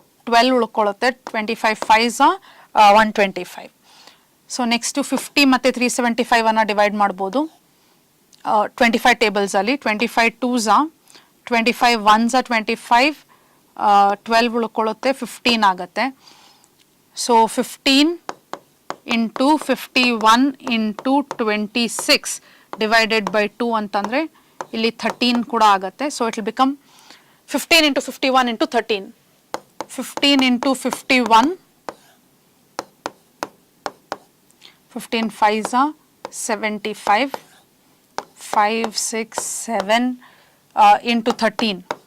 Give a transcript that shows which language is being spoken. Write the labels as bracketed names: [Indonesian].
[English] 12 ಉಳ್ಕೊಳ್ಳುತ್ತೆ, 25 5s are 125. [Kannada] So next 50 ಮತ್ತೆ 375 ಅನ್ನ divide ಮಾಡ್ಬೋದು 25 ಟೇಬಲ್ಸ್ ಅಲ್ಲಿ. [English] 25 2s are 25 1s are 25, [Kannada] 12 ಉಳ್ಕೊಳ್ಳುತ್ತೆ, 15 ಆಗತ್ತೆ. So 15 into 51 into 26 divided by 2 ಅಂತಂದ್ರೆ ಇಲ್ಲಿ 13 ಕೂಡ ಆಗತ್ತೆ. [English] So it will become 15 into 51 into 13. 15 into 51, 15 5s are 75, 5 6 7 into 13.